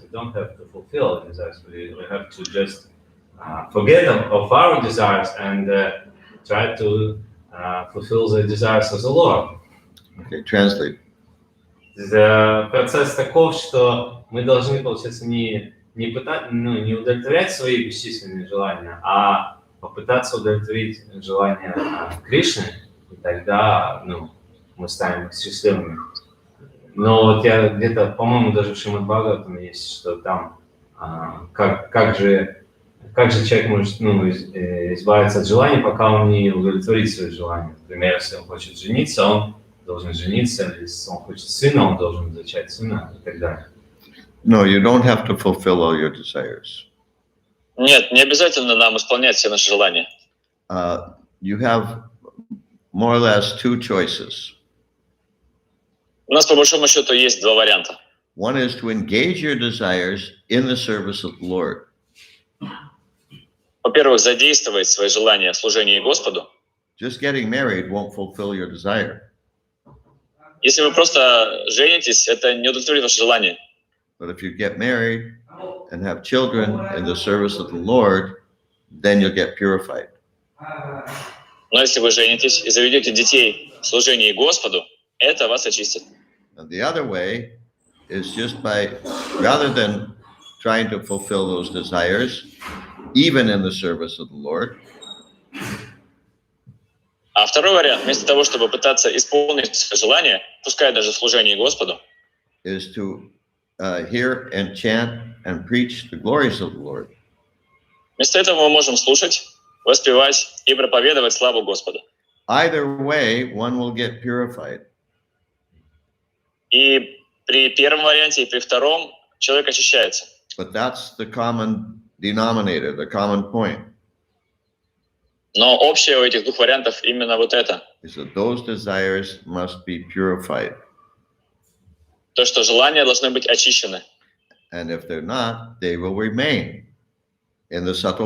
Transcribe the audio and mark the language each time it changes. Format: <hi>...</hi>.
<en>We don't have to fulfill our desires. We have to just forget of our desires and try to fulfill the desires of the Lord. Okay, translate.</en> <ru>Процесс таков, что мы должны, получается, не удовлетворять свои бесчисленные желания, а попытаться удовлетворить желания Кришны, и тогда, мы станем счастливыми. Но вот я где-то, по-моему, даже в Шримад Бхагаватам есть, что там, как же человек может избавиться от желаний, пока он не удовлетворит свои желания. Например, если он хочет жениться, он должен жениться, если он хочет сына, он должен зачать сына и так далее.</ru> <en>No, you don't have to fulfill all your desires.</en> <ru>Нет, не обязательно нам исполнять все наши желания.</ru> <en>You have more or less two choices.</en> <ru>У нас, по большому счету, есть два варианта.</ru> <en>One is to engage your desires in the service of the Lord.</en> <ru>Во-первых, задействовать свои желания в служении Господу.</ru> <en>Just getting married won't fulfill your desire.</en> <ru>Если вы просто женитесь, это не удовлетворит ваше желание.</ru> <en>But if you get married and have children in the service of the Lord, then you'll get purified.</en> <ru>Но если вы женитесь и заведете детей в служении Господу, это вас очистит.</ru> <en>And the other way is just by, rather than trying to fulfill those desires, even in the service of the Lord.</en> <ru>А второй вариант, вместо того, чтобы пытаться исполнить свои желания, пускай даже в служении Господу,</ru> <en>is to hear and chant and preach the glories of the Lord.</en> <ru>вместо этого мы можем слушать, воспевать и проповедовать славу Господа.</ru> <en>Either way, one will get purified.</en> <ru>И при первом варианте, и при втором человек очищается.</ru> <en>But that's the common denominator, the common point.</en> <ru>Но общее у этих двух вариантов именно вот это.</ru> <en>Is that those desires must be purified.</en> <ru>То, что желания должны быть очищены.</ru> <en>And if they're not, they will remain in the subtle</en>